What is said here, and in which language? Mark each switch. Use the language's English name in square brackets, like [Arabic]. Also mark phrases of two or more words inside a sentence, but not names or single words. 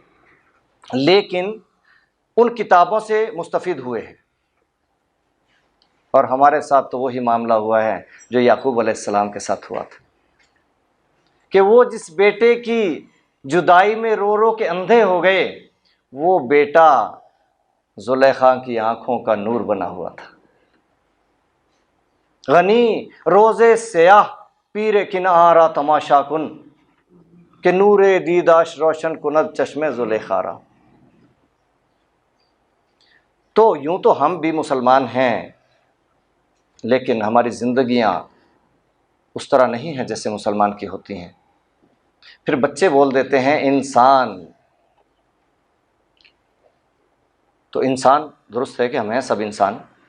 [Urdu] لیکن ان کتابوں سے مستفید ہوئے ہیں، اور ہمارے ساتھ تو وہی معاملہ ہوا ہے جو یعقوب [Arabic] علیہ السلام [Urdu] کے ساتھ ہوا تھا، کہ وہ جس بیٹے کی جدائی میں رو رو کے اندھے ہو گئے، وہ بیٹا زلیخا کی آنکھوں کا نور بنا ہوا تھا۔ [Persian] غنی روزے سیاہ پیر کن آرا تماشا کن، کہ نور دیداش روشن کند چشم زلیخا را۔ [Urdu] تو یوں تو ہم بھی مسلمان ہیں، لیکن ہماری زندگیاں اس طرح نہیں ہیں جیسے مسلمان کی ہوتی ہیں۔ پھر بچے بول دیتے ہیں انسان، تو انسان درست ہے کہ ہم ہیں سب انسان۔